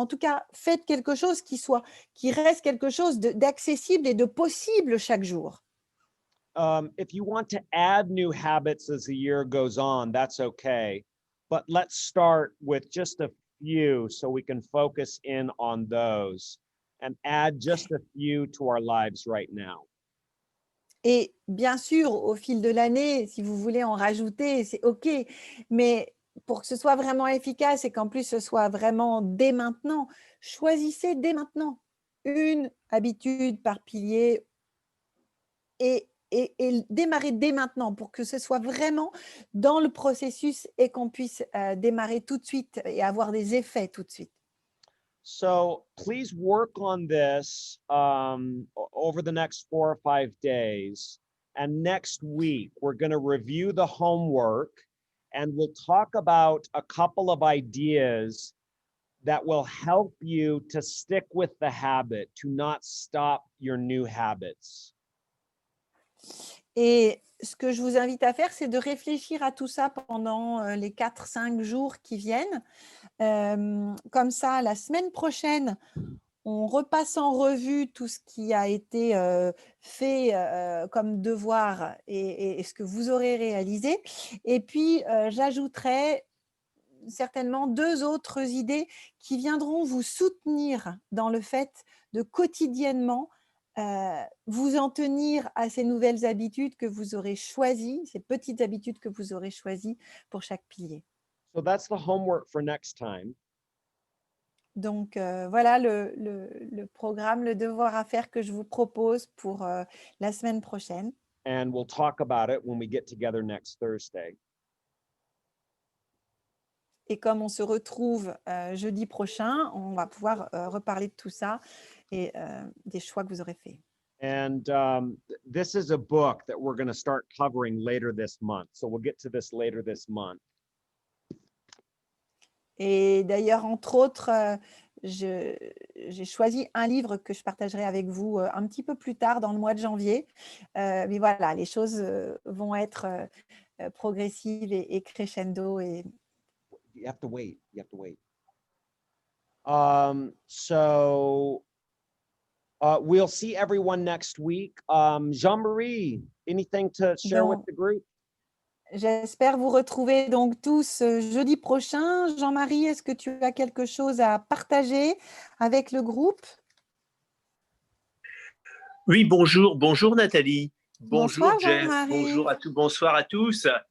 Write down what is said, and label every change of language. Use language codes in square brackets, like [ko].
[fr] En tout cas, faites quelque chose qui reste quelque chose d'accessible et de possible chaque jour. [en] If you want to add new habits as the year goes on, that's okay. But let's start with just a few so we can focus in on those and add just a few to our lives right now. [fr] Et bien sûr, au fil de l'année, si vous voulez en rajouter, c'est OK. Mais pour que ce soit vraiment efficace et qu'en plus ce soit vraiment dès maintenant, choisissez dès maintenant une habitude par pilier et démarrer dès maintenant pour que ce soit vraiment dans le processus et qu'on puisse démarrer tout de suite et avoir des effets tout de suite. [en] So please work on this over the next 4 or 5 days. And next week, we're going to review the homework and we'll talk about a couple of ideas that will help you to stick with the habit, to not stop your new habits. [fr] Et ce que je vous invite à faire, c'est de réfléchir à tout ça pendant les 4-5 jours qui viennent. Comme ça, la semaine prochaine, on repasse en revue tout ce qui a été fait comme devoir et ce que vous aurez réalisé. Et puis, j'ajouterai certainement 2 autres idées qui viendront vous soutenir dans le fait de quotidiennement vous en tenir à ces nouvelles habitudes que vous aurez choisies, ces petites habitudes que vous aurez choisies pour chaque pilier. [en] So that's the homework for next time. [fr] Donc, voilà le programme, le devoir à faire que je vous propose pour la semaine prochaine. [en] And we'll talk about it when we get together next Thursday. [fr] Et comme on se retrouve jeudi prochain, on va pouvoir reparler de tout ça et des choix que vous aurez faits. [en] And this is a book that we're going to start covering later this month. So we'll get to this later this month. [fr] Et d'ailleurs, entre autres, j'ai choisi un livre que je partagerai avec vous un petit peu plus tard dans le mois de janvier. Mais voilà, les choses vont être progressives et crescendo. Et... [en] You have to wait. You have to wait. So we'll see everyone next week. Jean-Marie, anything to share with [fr] Donc, [en] the group? [fr] j'espère vous retrouver donc tous jeudi prochain. Jean-Marie, est-ce que tu as quelque chose à partager avec le groupe? Oui, bonjour Nathalie, bonjour Bonsoir Jeff, Jean-Marie. bonsoir à tous.